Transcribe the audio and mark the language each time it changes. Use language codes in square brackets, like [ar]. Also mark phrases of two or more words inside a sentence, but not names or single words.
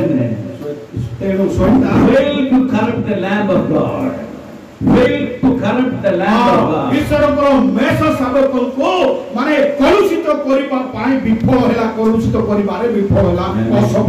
[or] ତେଣୁ ସୈତାନ [en] failed to corrupt the Lamb of God. Failed to corrupt the Lamb of God. [or] ଈଶ୍ୱରଙ୍କର ମେଷ ଶାବକଙ୍କୁ ମାନେ କଲୁଷିତ କରିବା ପାଇଁ ବିଫଳ ହେଲା କଲୁଷିତ କରିବାରେ ବିଫଳ ହେଲା ଅସଫଳ